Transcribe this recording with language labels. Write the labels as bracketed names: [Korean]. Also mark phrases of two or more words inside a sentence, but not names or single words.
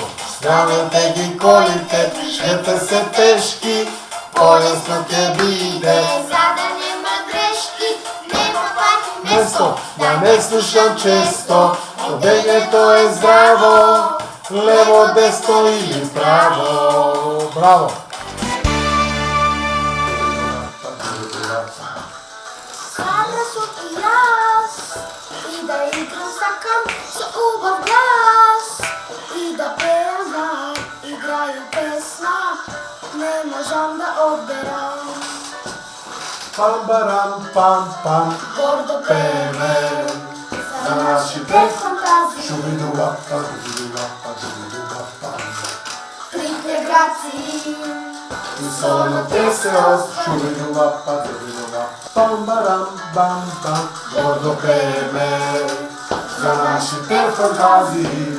[Macedonian] Оставете ги колите, движете се пешки, по-лесно ке биде. За да нема грешки, нема паркинг Место, да не слушам често, одењето е здраво, лево, десно или право. Браво! [Serbian] Sada sam [Macedonian] и јас, и да играм сакам са убав глас, и да певам, играју песма, не можам да одберам. Pam, baram, pam, pam, Гордо пеем за за нашите нашите фантазии. шубидулапа, дубидулапа, дубидулапа. Трите грации, И солно те се ос, шубидулапа, дубидулапа. Пам, барам, бам, бам, гордо пееме за нашите фантазии.